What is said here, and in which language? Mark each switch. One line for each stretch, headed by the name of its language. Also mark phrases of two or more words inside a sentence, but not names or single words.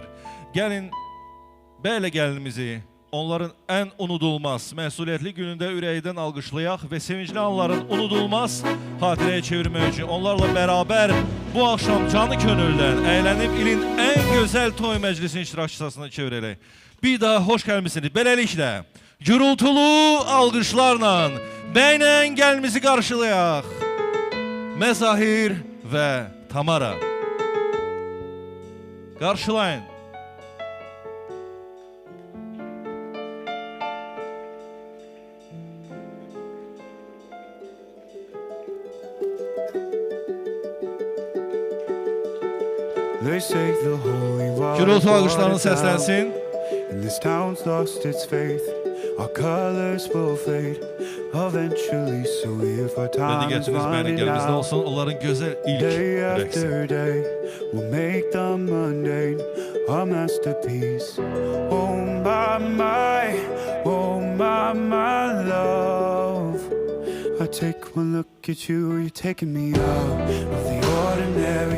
Azerbaijani: Gəlin bəylə gəlinimizi onların ən unudulmaz, məsuliyyətli günündə ürəkdən alqışlayaq və sevincli anların unudulmaz xatirəyə çevirmək üçün onlarla bərabər bu axşam canı könüldən əylənib ilin ən gözəl toy məclisinin iştirakçısına çevirək. Bir daha xoş gəlmişsiniz. Beləliklə, gürültülü alqışlarla bəylə gəlimizi qarşılayaq. Məzahir və Tamara. Qarşılayın.
English: They say the holy water
Azerbaijani: Gürültü alqışlarını səslənsin.
English: and this town's lost its faith. Our colors will fade eventually, so if our
Azerbaijani: Və
English: time is
Azerbaijani: diqqətiniz mənim
English: running
Azerbaijani: gəlimizdə
English: out,
Azerbaijani: olsun, onların gözəl ilk
English: day
Azerbaijani: rəqsi.
English: after day, we'll make the mundane a masterpiece. Oh my love. I take one look at you, you're taking me out of the ordinary.